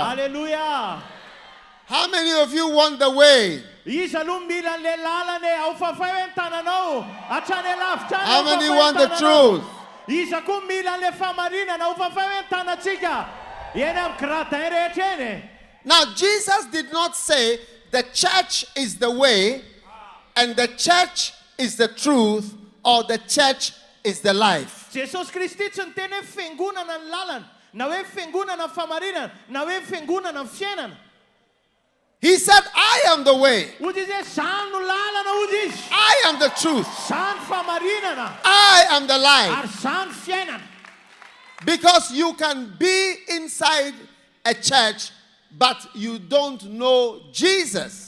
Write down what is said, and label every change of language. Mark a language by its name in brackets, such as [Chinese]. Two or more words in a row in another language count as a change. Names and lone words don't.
[English] Hallelujah. How many of you want the way? [Malagasy] Iza aloha mila le lalana ao fafay hoe ny tananao hatrany alavitra any. [English] How many want the truth? [Malagasy] Iza koa mila le famarinana ao fafay hoe ny tanantsika eny amin'ny gradin rehetra eny. [English] Now, Jesus did not say the church is the way, and the church is the truth, or the church is the life. [Malagasy] Jesosy Kristy tsy niteny hoe fiangonana ny lalana, na hoe fiangonana ny famarinana, na hoe fiangonana ny fiainana. [English] He said, I am the way. I am the truth. I am the life. Because you can be inside a church, but you don't know Jesus.